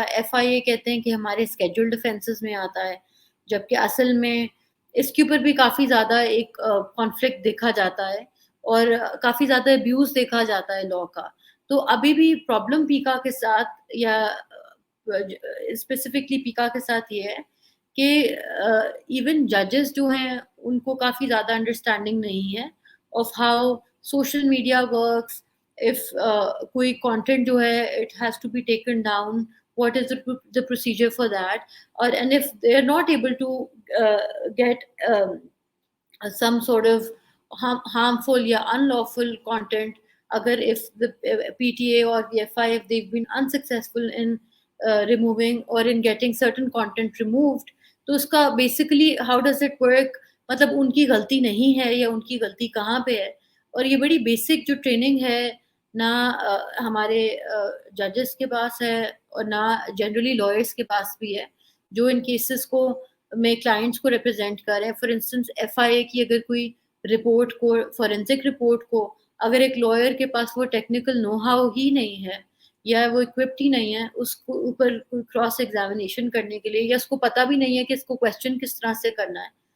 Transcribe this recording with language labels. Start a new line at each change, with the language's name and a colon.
Urdu: F آئی اے کہتے ہیں کہ ہمارے اسکیجولڈ offences میں آتا ہے، جبکہ اصل میں اس کے اوپر بھی کافی زیادہ ایک کانفلکٹ دیکھا جاتا ہے اور کافی زیادہ ابیوز دیکھا جاتا ہے لاء کا. تو ابھی بھی پرابلم پیکا کے ساتھ یا اسپیسیفکلی پیکا کے ساتھ یہ ہے کہ ایون ججز جو ہیں ان کو کافی زیادہ انڈرسٹینڈنگ نہیں ہے of how social media works.
English: if
Urdu: کوئی
English: content
Urdu: جو ہے
English: it has to be taken down, what is the procedure for that, and if they are not able to get some sort of harmful
Urdu: یا
English: unlawful content,
Urdu: agar
English: if the PTA or the FI, if they've been unsuccessful in removing or in getting certain content removed,
Urdu: تو اس کا
English: basically how does it work,
Urdu: مطلب ان کی غلطی نہیں ہے یا ان کی غلطی کہاں پہ ہے. اور یہ بڑی بیسک جو ٹریننگ ہے نہ ہمارے ججز کے پاس ہے اور نہ جنرلی لائرس کے پاس بھی ہے جو ان کیسز کو میں کلائنٹس کو ریپرزینٹ کر رہے ہیں. فار انسٹنس ایف آئی اے کی اگر کوئی رپورٹ کو، فورینسک رپورٹ کو اگر ایک لائر کے پاس وہ ٹیکنیکل نو ہاؤ ہی نہیں ہے یا وہ اکوپڈ ہی نہیں ہے اس کو اوپر کوئی کراس ایگزامینیشن کرنے کے لیے، یا اس کو پتہ بھی نہیں ہے کہ اس کو کویسچن کس طرح سے کرنا ہے.